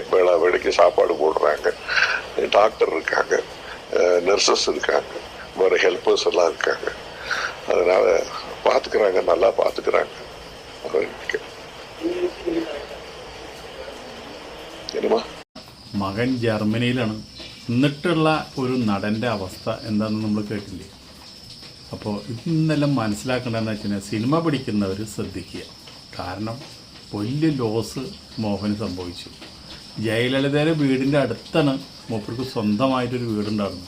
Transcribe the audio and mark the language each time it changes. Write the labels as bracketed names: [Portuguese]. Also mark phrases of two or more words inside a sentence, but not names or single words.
[Tamil] வேலைக்கு சாப்பாடு போடுறாங்க, டாக்டர் இருக்காங்க, நர்சஸ் இருக்காங்க, வேறு ஹெல்ப்பர்ஸ் எல்லாம் இருக்காங்க. அதனால பார்த்துக்கிறாங்க, நல்லா பார்த்துக்கிறாங்க. என்னமா [Malayalam] മകൻ ജർമ്മനിയിലാണ്. എന്നിട്ടുള്ള ഒരു നടൻ്റെ അവസ്ഥ എന്താണെന്ന് നമ്മൾ കേട്ടില്ലേ. അപ്പോൾ ഇന്നെല്ലാം മനസ്സിലാക്കേണ്ടതെന്ന് വെച്ച് കഴിഞ്ഞാൽ സിനിമ പിടിക്കുന്നവർ ശ്രദ്ധിക്കുക. കാരണം വലിയ ലോസ് മോഹന് സംഭവിച്ചു. ജയലളിതയുടെ വീടിൻ്റെ അടുത്താണ് മൂപ്പർക്ക് സ്വന്തമായിട്ടൊരു വീടുണ്ടായിരുന്നു.